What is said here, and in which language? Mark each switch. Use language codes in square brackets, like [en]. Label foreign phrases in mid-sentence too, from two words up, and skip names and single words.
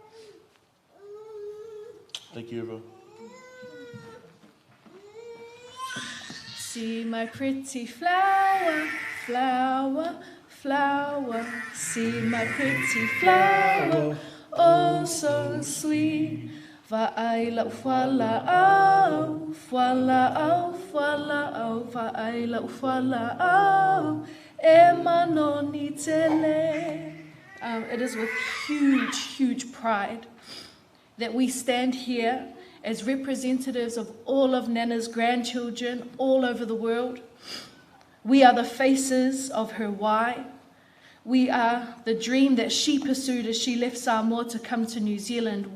[en] Thank you, everyone. See my pretty flower, flower, flower. See my pretty flower, oh so sweet. [sm] Fuala'au, fuala'au, fuala'au, fuala'au, fuala'au, e manoni tele. [en] It is with huge pride that we stand here as representatives of all of Nana's grandchildren all over the world. We are the faces of her why. We are the dream that she pursued as she left Samoa to come to New Zealand.